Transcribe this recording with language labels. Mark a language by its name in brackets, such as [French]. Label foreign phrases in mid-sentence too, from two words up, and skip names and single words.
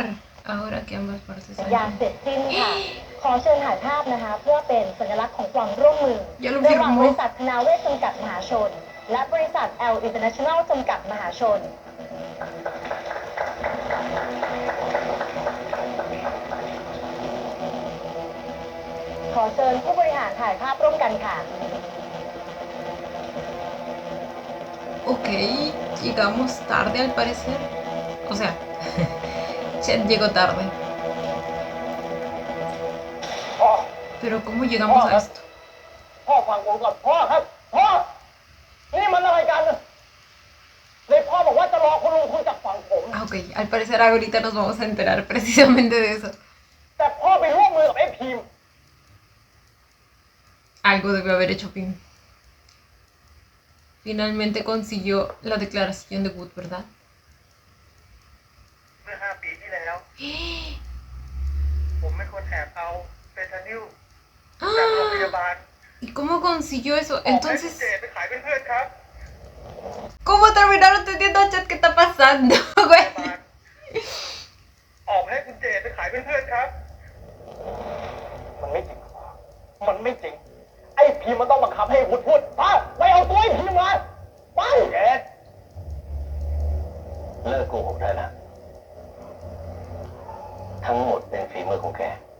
[Spanish] Ahora que ambas partes [Thai] สัญญาเสร็จสิ้นค่ะขอเชิญถ่ายภาพนะคะเพื่อเป็นสัญลักษณ์ของความร่วมมือระหว่างบริษัทธนาเวชจำกัดมหาชนและบริษัท L International จำกัดมหาชนขอเชิญผู้บริหารถ่ายภาพร่วมกันค่ะ [Spanish] Ok, llegamos tarde al parecer. O sea, Chet llegó tarde. Pero ¿cómo llegamos a esto? [Thai] พ่อฟังผมก่อนพ่อครับพ่อนี่มันอะไรกันเลยพ่อบอกว่าจะรอคุณลุงคุยจากฝั่งผม [Spanish] Ah, ok, al parecer ahorita nos vamos a enterar precisamente de eso. [Thai] แต่พ่อไปร่วมมือกับไอ้พีม [Spanish] Algo debió haber hecho Pim. Finalmente consiguió la declaración de Wood, ¿verdad? [Thai] เมื่อ5 ปีที่แล้วผมเป็นคนแอบเอาเฟนทานิลจากโรงพยาบาล [Spanish] ¿Y cómo consiguió eso? [Thai] ออกให้คุณ [Spanish] Entonces, [Thai] เจไปขายเป็นเพื่อนครับ [Spanish] ¿cómo terminaron teniendo chat? ¿Qué está pasando, güey? [Thai] ออกให้คุณเจไปขายเป็นเพื่อนครับ มันไม่จริงมันไม่จริงไอ้พีมมันต้องบังคับให้วุฒิพูดไปเอาตัวไอ้พีมมาไปเจเลิกโกหกได้แล้วทั้งหมดเป็นฝีมือของแก